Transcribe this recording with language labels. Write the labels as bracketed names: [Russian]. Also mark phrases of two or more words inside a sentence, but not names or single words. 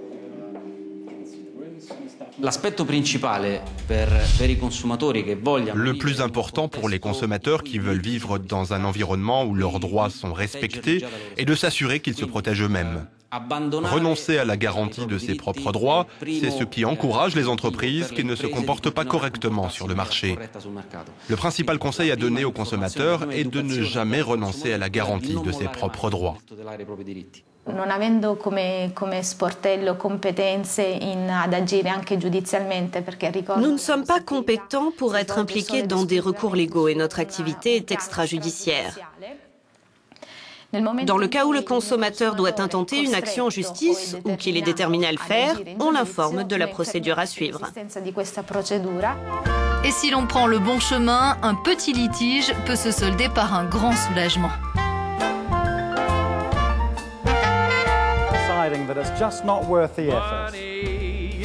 [French] Le plus important pour les consommateurs qui veulent vivre dans un environnement où leurs droits sont respectés est de s'assurer qu'ils se protègent eux-mêmes. Renoncer à la garantie de ses propres droits, c'est ce qui encourage les entreprises qui ne se comportent pas correctement sur le marché. Le principal conseil à donner aux consommateurs est de ne jamais renoncer à la garantie de ses propres droits. [Italian] Non avendo come sportello competenze ad agire anche giudizialmente, perché ricordo. [French] Nous ne sommes pas compétents pour être impliqués dans des recours légaux et notre activité est extrajudiciaire. Dans le cas où le consommateur doit intenter une action en justice ou qu'il est déterminé à le faire, on l'informe de la procédure à suivre. Et si l'on prend le bon chemin, un petit litige peut se solder par un grand soulagement. [English] That it's just not worth the effort.